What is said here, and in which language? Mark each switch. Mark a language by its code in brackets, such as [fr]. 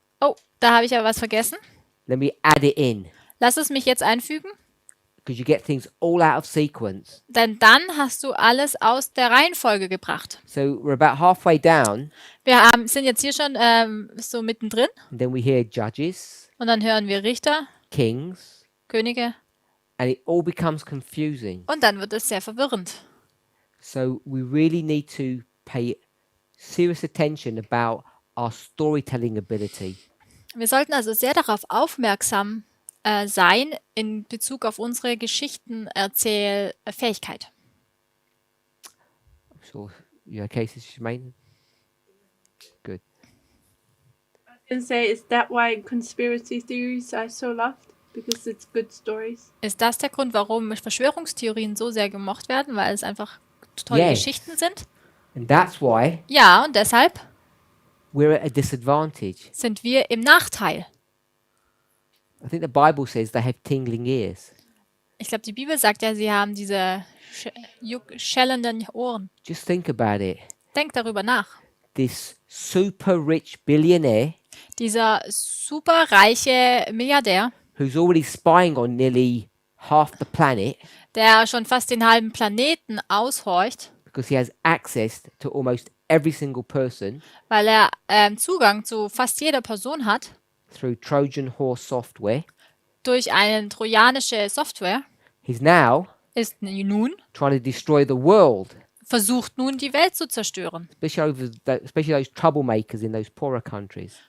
[de] Oh, da habe ich aber was vergessen. [en] Let me add it in." [de] Lass es mich jetzt einfügen. [en] Because you get things all out of sequence. [de] Denn dann hast du alles aus der Reihenfolge gebracht. [en] So we're about halfway down, [de] Wir sind jetzt hier schon so mittendrin. [en] and then we hear judges, [de] Und dann hören wir Richter, [en] kings, [de] Könige. [en] and it all becomes confusing. [de] Und dann wird es sehr verwirrend. [en] So we really need to pay serious attention about our storytelling ability. [de] Wir sollten also sehr darauf aufmerksam sein in Bezug auf unsere Geschichtenerzählfähigkeit. [en] So you okay, Sister Shemaine? Good. And say, is that why conspiracy theories are so loved? Because it's good stories. [de] Ist das der Grund, warum Verschwörungstheorien so sehr gemocht werden, weil es einfach tolle [en] Yes. [de] Geschichten sind? [en] And that's why [de] Ja, und deshalb [en] we're at a disadvantage. [de] sind wir im Nachteil. [en] I think the Bible says they have tingling ears. [de] Ich glaube, die Bibel sagt ja, sie haben diese schellenden Ohren. [en] Just think about it. [de] Denk darüber nach. [en] This super rich billionaire [de] Dieser superreiche Milliardär, [en] who's already spying on nearly half the planet [de] der schon fast den halben Planeten aushorcht, [en] because he has access to almost every single person [de] weil er Zugang zu fast jeder Person hat, [en] through Trojan horse software, [de] durch eine trojanische Software, [en] he's now [de] ist nun [en] trying to destroy the world, [de] versucht nun die Welt zu zerstören. [en] especially those troublemakers in those poorer countries.